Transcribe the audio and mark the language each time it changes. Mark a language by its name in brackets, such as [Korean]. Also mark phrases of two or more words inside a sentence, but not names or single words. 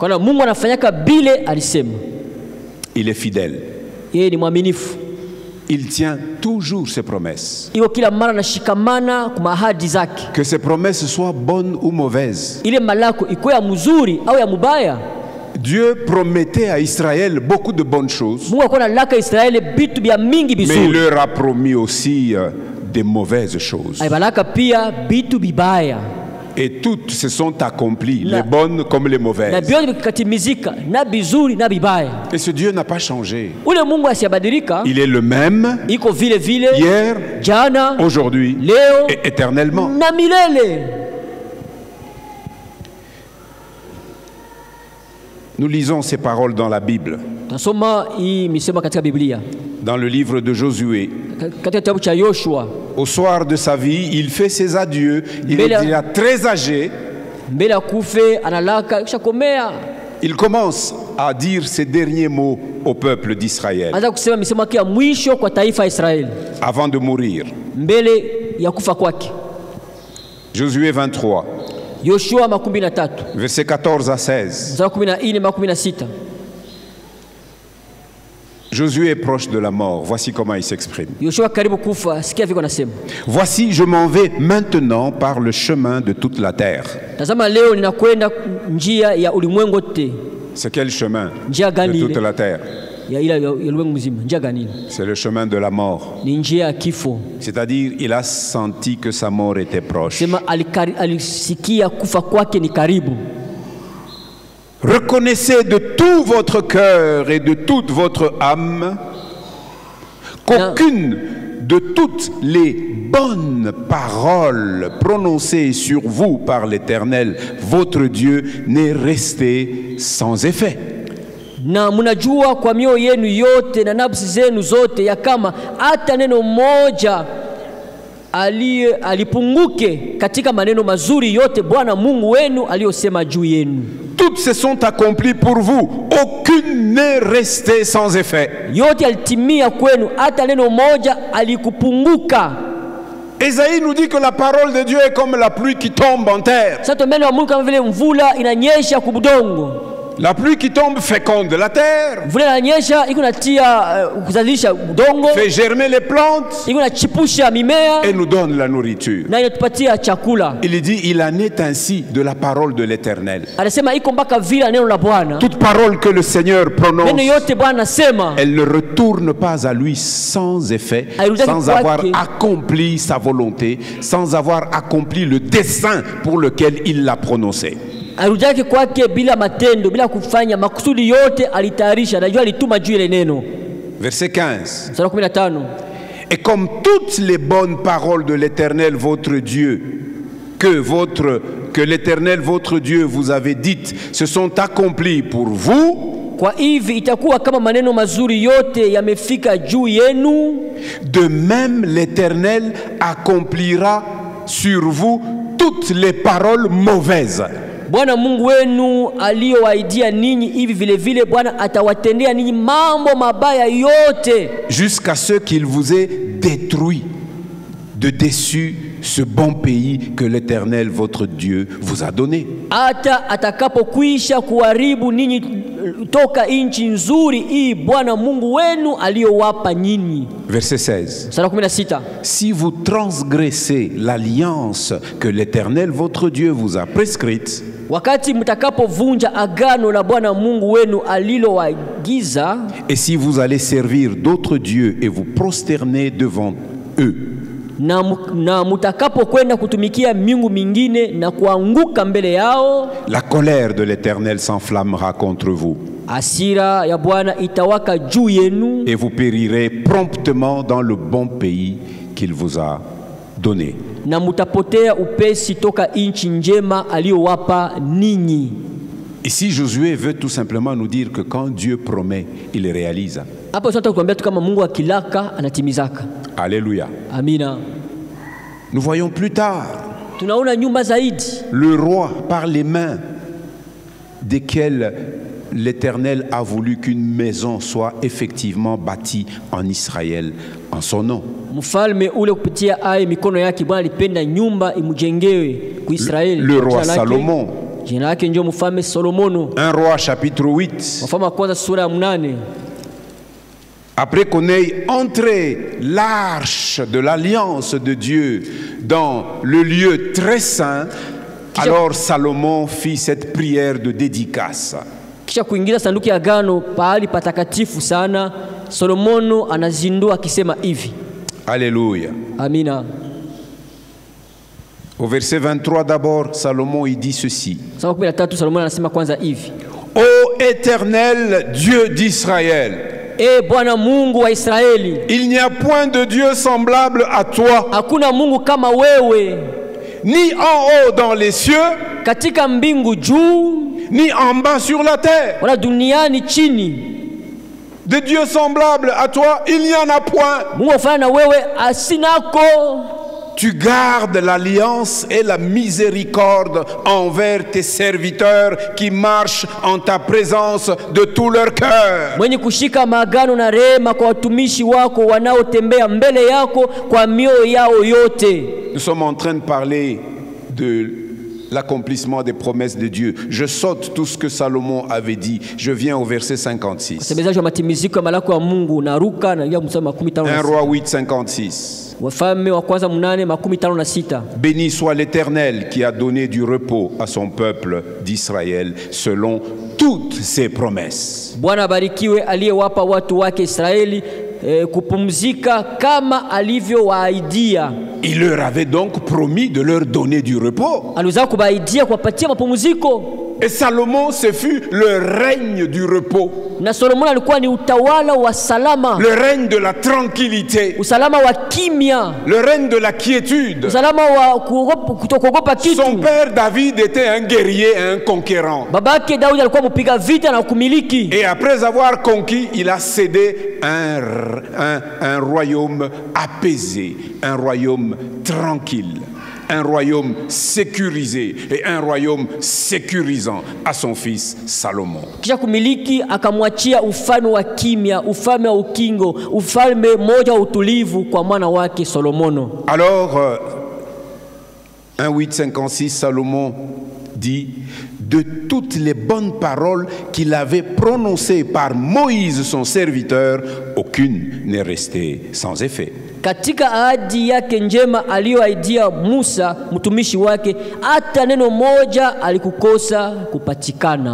[French] Il est fidèle. Il tient toujours ses promesses. Que ses promesses soient bonnes ou mauvaises. Dieu promettait à Israël beaucoup de bonnes choses, [Swahili] Mungu alikuwa analaka Israeli bitu bya mingi [French] mais il [Swahili] bizuri. [French] leur a promis aussi des mauvaises choses. [Swahili] Alibalaka pia bitu bibaya. [French] Et toutes se sont accomplies, [Swahili] Na- [French] les bonnes comme les [Swahili] Na [French] mauvaises. [Swahili] vyote vikatimizika, na bizuri na bibaya. [French] Et ce Dieu n'a pas changé. [Swahili] Ule Mungu asiyabadilika, [French] Il est le même [Swahili] iko vile vile [French] hier, [Swahili] jana, [French] aujourd'hui [Swahili] leo [French] et éternellement. [Swahili] na milele. [French] Nous lisons ces paroles dans la Bible, [Swahili] Tunasoma hii misemo katika Biblia, [French] dans le livre de Josué. [Swahili] katika kitabu cha Yoshua. [French] Au soir de sa vie, il fait ses adieux. Il est déjà très âgé. [Swahili] Mbele ya kufe analaka kisha komea, [French] Il commence à dire ses derniers mots au peuple d'Israël [Swahili] anza kusema misemo yake ya mwisho kwa taifa ya Israeli [French] avant de mourir. [Swahili] mbele ya kufa kwake. [French] Josué 23, [Swahili] Yoshua 13 [French] versets 14 à 16. [Swahili] mstari 14 mpaka 16. [French] Josué est proche de la mort. Voici comment il s'exprime. [Swahili] Yoshua karibu kufa, sikia viko nasema, [French] Voici, je m'en vais maintenant par le chemin de toute la terre. [Swahili] tazama leo ninakwenda njia ya ulimwengu wote. [French] C'est quel chemin [Swahili] Njia [French] de [Swahili] gani [French] toute [Swahili] ile? [French] la terre? [Swahili] Ya ila ya ulimwengu mzima. Njia gani ile? [French] C'est le chemin de la mort. [Swahili] Ni njia ya kifo. [French] C'est-à-dire, il a senti que sa mort était proche. [Swahili] Sema alisikia kufa kwake ni karibu. [French] Reconnaissez de tout votre cœur et de toute votre âme qu'aucune de toutes les bonnes paroles prononcées sur vous par l'Éternel, votre Dieu, n'est restée sans effet. [Swahili] Na mnajua kwa mioyo yenu yote na nafsi zenu zote ya kama hata neno moja alipunguke katika maneno mazuri yote Bwana Mungu wenu aliyosema juu yenu. [French] Toutes se sont accomplies pour vous, aucune n'est restée sans effet. [Swahili] Yote alitimia kwenu, hata neno moja alikupunguka. [French] Ésaïe nous dit que la parole de Dieu est comme la pluie qui tombe en terre. [Swahili] Sasa neno la Mungu kama vile mvula inanyesha kubudongo. [French] La pluie qui tombe féconde la terre, [Swahili] Mvula inanyesha iko natia kuzalisha udongo, [French] fait germer les plantes [Swahili] iko nachipusha mimea [French] et nous donne la nourriture. [Swahili] na inatupatia chakula. [French] Il dit, il en est ainsi de la parole de l'Éternel. [Swahili] Anasema iko mpaka vile neno la Bwana. [French] Toute parole que le Seigneur prononce, [Swahili] Neno yote Bwana anasema [French] elle ne retourne pas à lui sans effet, sans avoir accompli sa volonté, sans avoir accompli le dessein pour lequel il l'a prononcé. [Swahili] arudake kwake bila matendo, bila kufanya makusudi yote alitayarisha, najua alituma juu ile neno. [French] Verset 15. [Swahili] Mstari 15. [French] Et comme toutes les bonnes paroles de l'Éternel votre Dieu, que l'Éternel votre Dieu vous avait dites, se sont accomplies pour vous, [Swahili] Kwa hivi itakuwa kama maneno mazuri yote yamefika juu yenu, [French] de même l'Éternel accomplira sur vous toutes les paroles mauvaises. [Swahili] Bwana Mungu wenu aliyowaidia ninyi, hivi vile vile Bwana atawatendea ninyi mambo mabaya yote, [French] jusqu'à ce qu'il vous ait détruit de dessus ce bon pays que l'Éternel votre Dieu vous a donné. [Swahili] hata atakapokwisha kuharibu ninyi toka nchi nzuri hii Bwana Mungu wenu aliyowapa nyinyi. [French] Verset 16. [Swahili] Mstari 16. [French] Si vous transgressez l'alliance que l'Éternel votre Dieu vous a prescrite, [Swahili] Wakati mtakapovunja agano la Bwana Mungu wenu alilowagiza, [French] et si vous allez servir d'autres dieux et vous prosterner devant eux, [Swahili] na mtakapokwenda kutumikia miungu mingine na kuanguka mbele yao, [French] la colère de l'Éternel s'enflammera contre vous, [Swahili] hasira ya Bwana itawaka juu yenu, [French] et vous périrez promptement dans le bon pays qu'il vous a donné. [Swahili] na mutapotea upesi toka nchi njema aliyowapa ninyi. [French] Ici, Josué veut tout simplement nous dire que quand Dieu promet, il réalise. [Swahili] Hapo tunataka kuambia tu kama Mungu akilaka anatimizaka. [French] Alléluia. [Swahili] Amina. [French] Nous voyons plus tard [Swahili] Tunaona nyuma zaidi [French] le roi par les mains desquelles l'Éternel a voulu qu'une maison soit effectivement bâtie en Israël en son nom. [Swahili] mfalme ule kupitia ai mikono yake Bwana alipenda nyumba imujengewe ku Israeli. [French] Le roi Salomon. [Swahili] Jina lake ndio mfalme Solomono. [French] 1 Roi chapitre 8. [Swahili] Wafalme wa kwanza sura ya 8. [French] Après qu'on ait entré l'arche de l'alliance de Dieu dans le lieu très saint, alors Salomon fit cette prière de dédicace. [Swahili] Kisha kuingiza sanduku ya agano pahali patakatifu sana, Solomono anazindua akisema hivi. [French] Alléluia. [Swahili] Amina. [French] Au verset 23 d'abord, Salomon il dit ceci. [Swahili] Solomono anasema kwanza hivi. [French] Ô Éternel Dieu d'Israël, [Swahili] Bwana Mungu wa Israeli, [French] il n'y a point de Dieu semblable à toi, [Swahili] hakuna Mungu kama wewe, [French] ni en haut dans les cieux, [Swahili] katika mbingu juu, [French] ni en bas sur la terre. [Swahili] wala duniani chini. [French] De Dieu semblable à toi, il n'y en a point. [Swahili] Mungu afana na wewe asinako. [French] Tu gardes l'alliance et la miséricorde envers tes serviteurs qui marchent en ta présence de tout leur cœur. [Swahili] Mwenye kushika maagano na rehema kwa watumishi wako wanaotembea mbele yako kwa mioyo yao yote. [French] Nous sommes en train de parler de l'accomplissement des promesses de Dieu. Je saute tout ce que Salomon avait dit. Je viens au verset 56. 1 Roi 8, 56. Béni soit l'Éternel qui a donné du repos à son peuple d'Israël selon toutes ses promesses. [Swahili] Bwana barikiwe aliyewapa watu wake Israeli kupumzika kama alivyowaahidia. [French] Il leur avait donc promis de leur donner du repos. [Swahili] Aliweza kubaidia kuwapatia mapumziko. [French] Et Salomon, ce fut le règne du repos. [Swahili] Na Solomon alikuwa ni utawala wa salama. [French] Le règne de la tranquillité. [Swahili] Usalama wa kimya. [French] Le règne de la quiétude. [Swahili] Usalama wa kutokuogopa kitu. [French] Son père David était un guerrier, un conquérant. [Swahili] Babake Daudi alikuwa mpiga vita na kumiliki. [French] Et après avoir conquis, il a cédé un royaume apaisé, un royaume tranquille, un royaume sécurisé et un royaume sécurisant à son fils Salomon. [Swahili] Kisha kumiliki akamwachia ufalme wa kimya, ufalme wa ukingo, ufalme moja wa utulivu kwa mwana wake Solomono. [French] Alors 1:8-56, Salomon dit: de toutes les bonnes paroles qu'il avait prononcées par Moïse son serviteur, aucune n'est restée sans effet. [Swahili] Katika ahadi yake njema aliyoahidia Musa mtumishi wake, hata neno moja alikukosa kupatikana.